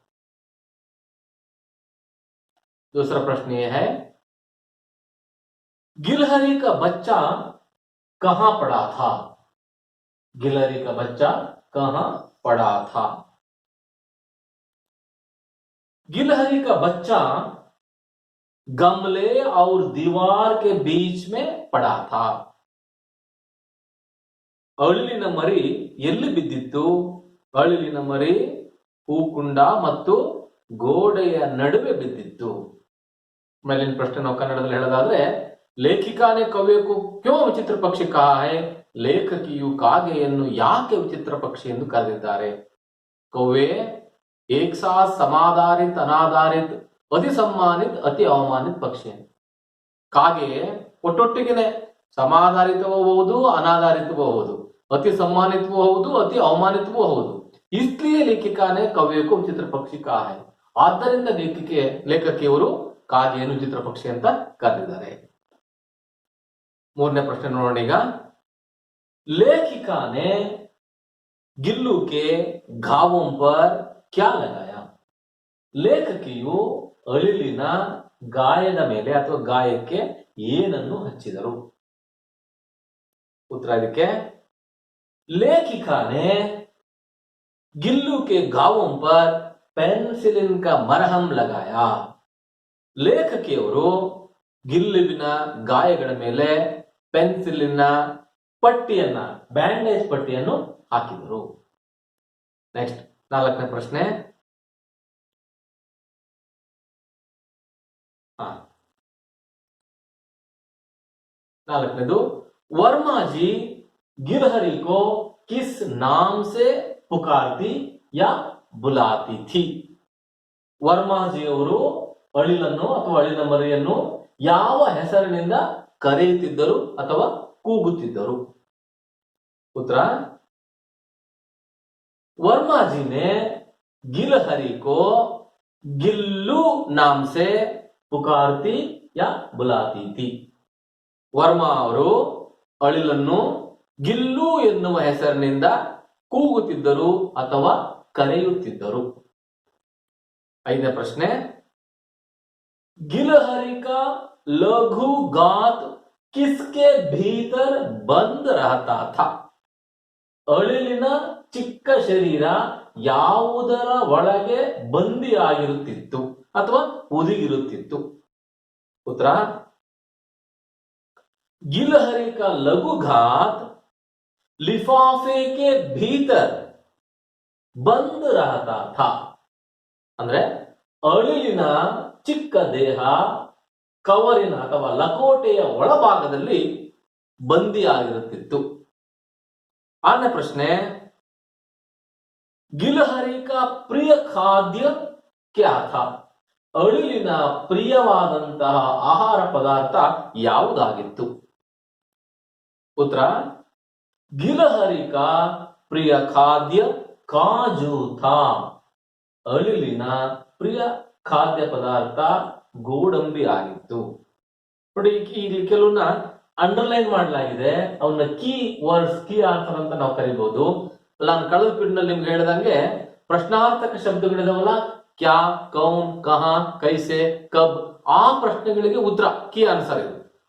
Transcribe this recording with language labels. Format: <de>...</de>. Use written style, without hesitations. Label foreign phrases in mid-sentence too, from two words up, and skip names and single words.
<hi>दूसरा प्रश्न यह है, गिलहरी का बच्चा कहां पड़ा था? गिलहरी का बच्चा कहां पड़ा था? गिलहरी का बच्चा गमले और दीवार के बीच में पड़ा था।</hi> <kn>ಅಳಿಲಿನ ಮರಿ ಎಲ್ಲಿ ಬಿದ್ದಿತ್ತು? ಅಳಿಲಿನ ಮರಿ ಹೂಕುಂಡ ಮತ್ತು ಗೋಡೆಯ ನಡುವೆ ಬಿದ್ದಿತ್ತು। ಮೇಲಿನ ಪ್ರಶ್ನೆ ನಾವು ಕನ್ನಡದಲ್ಲಿ ಹೇಳೋದಾದ್ರೆ,</kn> <hi>लेखिकाने कव्वे को क्यों विचित्र पक्षी कहा है?</hi> <kn>ಲೇಖಕಿಯು ಕಾಗೆಯನ್ನು ಯಾಕೆ ವಿಚಿತ್ರ ಪಕ್ಷಿ ಎಂದು ಕರೆದಿದ್ದಾರೆ?</kn> <hi>कव्वे एक साथ समादरित, अनादरित, अति सम्मानित, अति अवमानित पक्षी है।</hi> <kn>ಕಾಗೆ ಒಟ್ಟೊಟ್ಟಿಗೆನೆ ಸಮಾಧಾರಿತವೂ ಹೌದು, ಅನಾಧಾರಿತವೂ ಹೌದು, ಅತಿ सम्मानितವೂ ಹೌದು, ಅತಿ ಅವಮಾನಿತವೂ ಹೌದು,</kn> <hi>इसलिए लेखिका ने कव्य को विचित्र पक्षी कहा है।</hi> <kn>ಆದ್ದರಿಂದ ಲೇಖಕಿಯವರು ಕಾಗೆಯನ್ನು ವಿಚಿತ್ರ ಪಕ್ಷಿ ಅಂತ ಕರೆದಿದ್ದಾರೆ। ಮೂರನೇ ಪ್ರಶ್ನೆ ನೋಡೋಣ ಈಗ।</kn> <hi>लेखिका ने गिल्लू के घावों पर क्या लगाया?</hi> <kn>ಲೇಖಕಿಯು ಅಳಿಲಿನ ಗಾಯದ ಮೇಲೆ ಅಥವಾ ಗಾಯಕ್ಕೆ ಏನನ್ನು ಹಚ್ಚಿದರು? उत्तर ಇದಕ್ಕೆ,</kn> <hi>लेखिका ने गिल्लू के घावों पर पेनिसिलिन का मरहम लगाया।</hi> <kn>ಲೇಖಕಿಯವರು ಗಿಲ್ಲುವಿನ ಗಾಯಗಳ ಮೇಲೆ ಪೆನ್ಸಿಲಿನ ಪಟ್ಟಿಯನ್ನ, ಬ್ಯಾಂಡೇಜ್ ಪಟ್ಟಿಯನ್ನು ಹಾಕಿದರು। ನೆಕ್ಸ್ಟ್ ನಾಲ್ಕನೇ ಪ್ರಶ್ನೆ।</kn> <hi>नालकनेदु, वर्मा जी गिलहरी को किस नाम से पुकारती या बुलाती थी?</hi> <kn>ವರ್ಮಾ ಜಿ ಅವರು ಅಳಿಲನ್ನು ಅಥವಾ ಅಳಿಲ ಮರಿಯನ್ನು ಯಾವ ಹೆಸರಿನಿಂದ ಕರೆಯುತ್ತಿದ್ದರು ಅಥವಾ ಕೂಗುತ್ತಿದ್ದರು?</kn> <hi>उत्तर, वर्मा जी ने गिलहरी को गिल्लू नाम से पुकारती या बुलाती थी।</hi> <kn>ವರ್ಮಾ ಅವರು ಅಳಿಲನ್ನು ಗಿಲ್ಲು ಎನ್ನುವ ಹೆಸರಿನಿಂದ ಕೂಗುತ್ತಿದ್ದರು ಅಥವಾ ಕರೆಯುತ್ತಿದ್ದರು। ಐದನೇ ಪ್ರಶ್ನೆ,</kn> <hi>गिलहरी का लघु गात किसके भीतर बंद रहता था?</hi> <kn>ಅಳಿಲಿನ ಚಿಕ್ಕ ಶರೀರ ಯಾವುದರ ಒಳಗೆ ಬಂದಿಯಾಗಿರುತ್ತಿತ್ತು ಅಥವಾ ಹುದುಗಿರುತ್ತಿತ್ತು? ಉತ್ತರ,</kn> <hi>गिलहरी का लघु घात लिफाफे के भीतर बंद रहता था।</hi> <kn>ಅಂದ್ರೆ ಅಳಿಲಿನ ಚಿಕ್ಕ ದೇಹ ಕವರಿನ ಅಥವಾ ಲಕೋಟೆಯ ಒಳಭಾಗದಲ್ಲಿ ಬಂದಿಯಾಗಿರುತ್ತಿತ್ತು। ಆರನೇ ಪ್ರಶ್ನೆ,</kn> <hi>गिलहरी का प्रिय खाद्य क्या था?</hi> <kn>ಅಳಿಲಿನ ಪ್ರಿಯವಾದಂತಹ ಆಹಾರ ಪದಾರ್ಥ ಯಾವುದಾಗಿತ್ತು?</kn> <hi>उत्तर, गिलहरी का प्रिय खाद्य काजू था।</hi> <kn>ಅಳಿಲಿನ ಪ್ರಿಯ ಖಾದ್ಯ ಪದಾರ್ಥ ಗೋಡಂಬಿ ಆಗಿತ್ತು। ನೋಡಿ, ಇಲ್ಲಿ ಕೆಲವನ್ನ ಅಂಡರ್ಲೈನ್ ಮಾಡಲಾಗಿದೆ, ಅವನ್ನ</kn> <en>key words, key answer</en> <kn>ಅಂತ ನಾವು ಕರಿಬಹುದು। ನಾನು ಕಳೆದ ಪಿರಿಯಡ್ ನಿಮ್ಗೆ ಹೇಳಿದಂಗೆ ಪ್ರಶ್ನಾರ್ಥಕ ಶಬ್ದಗಳಿದಾವಲ್ಲ,</kn> <hi>क्या, कौन, कहाँ, कैसे, कब,</hi> <kn>ಆ ಪ್ರಶ್ನೆಗಳಿಗೆ ಉತ್ತರ</kn> <en>key answer</en> <kn>ಇದು।</kn>